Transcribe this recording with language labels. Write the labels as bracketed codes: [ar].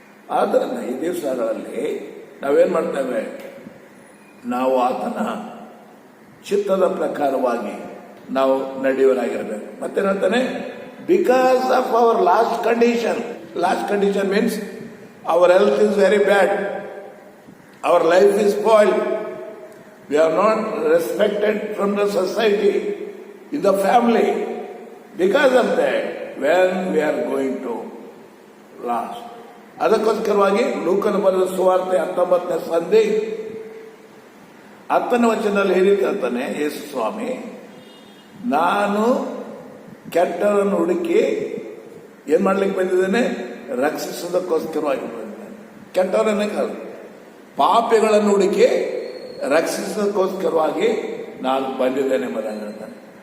[kn] ಆದ್ದರಿಂದ ಈ ದಿವಸಗಳಲ್ಲಿ ನಾವೇನ್ ಮಾಡ್ತೇವೆ? ನಾವು ಆತನ ಚಿತ್ತದ ಪ್ರಕಾರವಾಗಿ ನಾವು ನಡೆಯುವರಾಗಿರ್ಬೇಕು. ಮತ್ತೇನ್ ಹೇಳ್ತಾನೆ? [en] Because of our last condition means our health is very bad, our life is spoiled. We are not respected from the society, in the family. Because of that, when we are going to last. [kn] ಅದಕ್ಕೋಸ್ಕರವಾಗಿ ಲೂಕನ ಬರೆದ ಸುವಾರ್ತೆ 19ನೇ ಸಂಧಿ 10ನೇ ವಚನದಲ್ಲಿ ಹೇಳಿರ್ತಾನೆ ಯೇಸು ಸ್ವಾಮಿ, ನಾನು ಕೆಟ್ಟವರನ್ನು ಹುಡುಕಿ ಏನ್ ಮಾಡ್ಲಿಕ್ಕೆ ಬಂದಿದ್ದೇನೆ? ರಕ್ಷಿಸೋದಕ್ಕೋಸ್ಕರವಾಗಿ ಬಂದಿದ್ದೇನೆ. ಕೆಟ್ಟವರನ್ನೇ ಕಾಲ, ಪಾಪಿಗಳನ್ನು ಹುಡುಕಿ ರಕ್ಷಿಸೋದಕ್ಕೋಸ್ಕರವಾಗಿ ನಾನು ಬಂದಿದ್ದೇನೆ ಎಂಬುದಾಗಿ ಹೇಳ್ತಾನೆ.